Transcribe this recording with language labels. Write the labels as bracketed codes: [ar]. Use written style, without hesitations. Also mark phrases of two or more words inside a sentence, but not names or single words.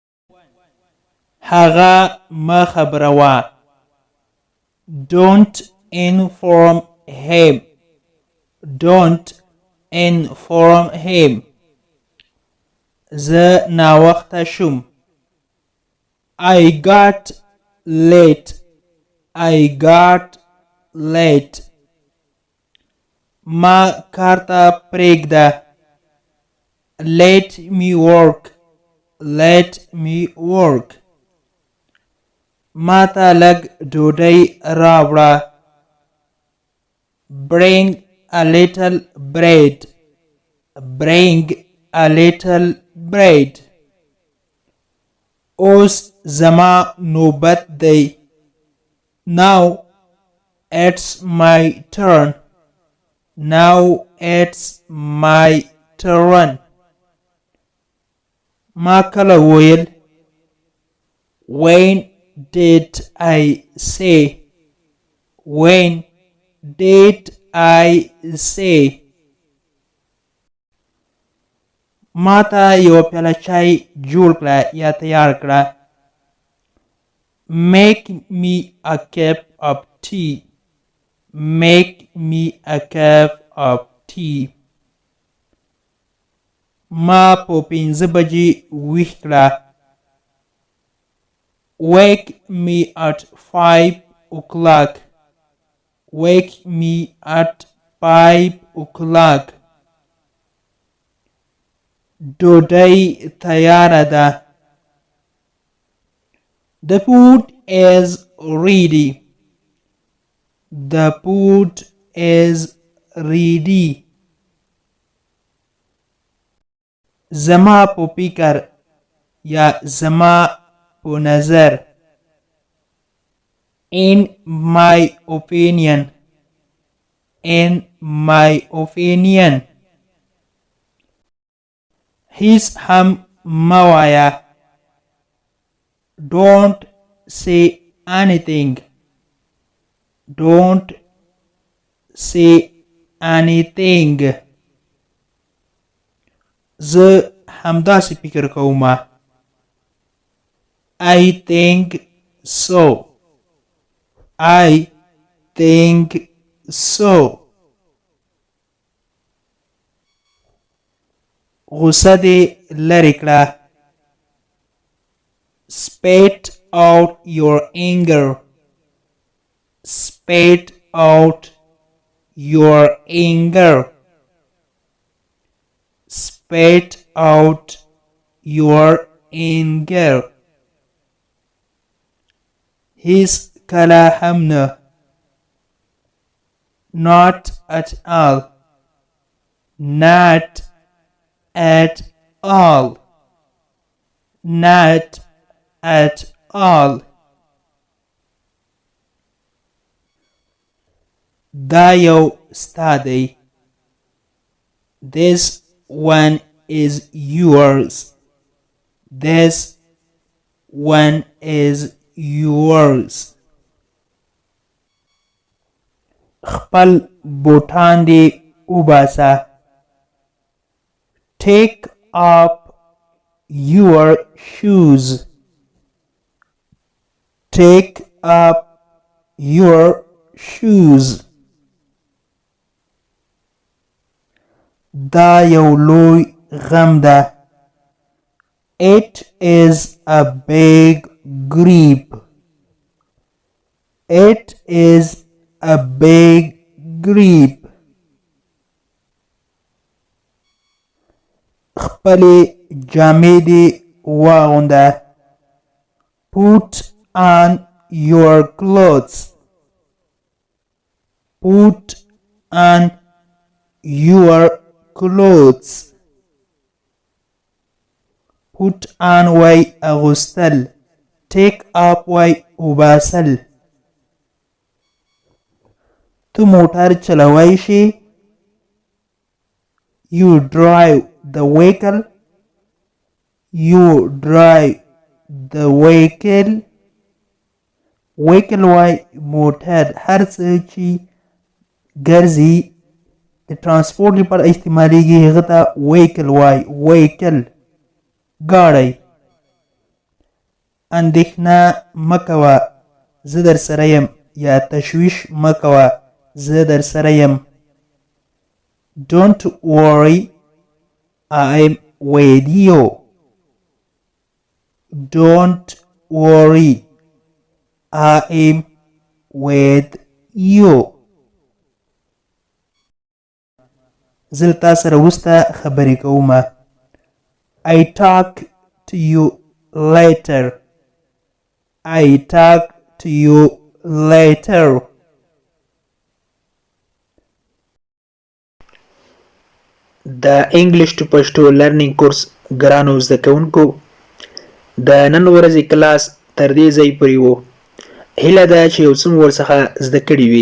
[ps] هغه ما خبروا. [en] Don't inform him. Don't inform him. [ps] زه ناوخته شوم. [en] I got late. I got late. [ps] ما کار ته پرېږده. [en] Let me work. Let me work. [ps] ما ته لږ ډوډۍ راوړه. [en] Bring a little bread. Bring a little bread. [ps] اوس زما نوبت دی. [en] Now it's my turn. Now it's my turn. [ps] ما کله ویل. [en] When did I say? When did I say? [ps] ما ته یو پیاله چای جوړ کړه یا تیار کړه. [en] Make me a cup of tea. Make me a cup of tea. [ps] ما په 5 بجې ویښ کړه. [en] Wake me at 5 o'clock. Wake me at 5 o'clock. [ps] ډوډۍ تیاره ده. [en] The food is ready. The food is ready. [ps] زما په فکر یا زما په نظر. [en] In my opinion. In my opinion. [ps] هیڅ هم مه وایه. [en] Don't say anything. Don't say anything. [ps] زه همداسې فکر کوم. [en] I think so. I think so. [ps] غوسه دې لرې کړه. [en] Spit out your anger. Spit out your anger. Spit out your anger. [ps] هیڅ کله هم نه. [en] Not at all. Not at all. Not at all. [ps] دا یو ستا دی. [en] This one is yours. This one is yours. [ps] خپل بوټان دې وباسه. [en] Take up your shoes. Take up your shoes. [ps] دا یو لوی غم ده. [en] It is a big grief. It is a big grief. [ps] خپلې جامې دې واغونده. [en] Put on your clothes. Put on your clothes. Put on [ps] وای اغوستل. [en] Take up [ps] وای وباسل. تو موټر چلوای شي. [en] You drive the vehicle. You drive the vehicle. [ps] vehicle وای موټر هر څه چې ګرځي د ترانسپورټ لپاره استعمالیږي هغه ته vehicle وای. vehicle ګاډی. اندېښنه مه کوه زه در سره یم یا تشویش مه کوه زه در سره یم. [en] Don't worry, I'm with you. Don't worry, I'm with you. [ps] زه تا سره وروسته خبرې کوم. [en] I talk to you later. I talk to you later. [ps] د [en] English to Pashto learning course [ps] ګرانو زده کوونکو د نن ورځې کلاس تر دې ځای پورې و. هیله ده چې یو څه مو ورڅخه زده کړي وي.